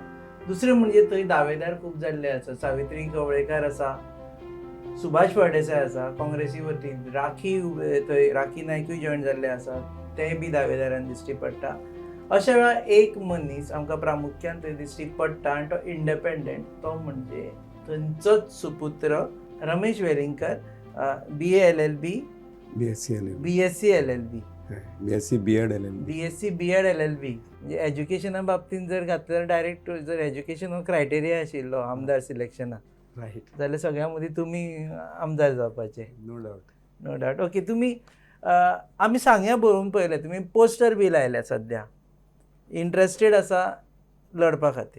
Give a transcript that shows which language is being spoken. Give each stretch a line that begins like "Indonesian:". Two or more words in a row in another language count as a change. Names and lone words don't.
Konkani: दुसरें म्हणजे थंय दावेदार खूब जाल्ले आसा. सावित्री कवळेकार आसा, सुभाष फळदेसाय आसा काँग्रेसी वतीन, थंय राखी नायकूय जॉयन जाल्ले आसा, तेय बी दावेदारान दिश्टी पडटा. अशा वेळार एक मनीस आमकां प्रामुख्यान थंय दिश्टी पडटा आनी तो इंडिपेंडंट, तो म्हणजे थंयचोच सुपुत्र रमेश वेलिंगकर,
English: BA-LLB, BSc LLB, BSc B.Ed LLB. BSc B.Ed LLB.
Konkani: म्हणजे एज्युकेशना बाबतींत जर घातलें जाल्यार डायरेक्ट जर एज्युकेशन हो क्रायटेरिया आशिल्लो आमदार सिलेक्शनाक राईट. जाल्यार सगळ्यां मदीं तुमी आमदार जावपाचे.
English: no doubt. no doubt.
Konkani: ओके, तुमी आमी सांग्या बरोवन पळयलें, तुमी पोस्टर बी लायल्या सद्या. इंट्रस्टेड आसा लडपा खातीर.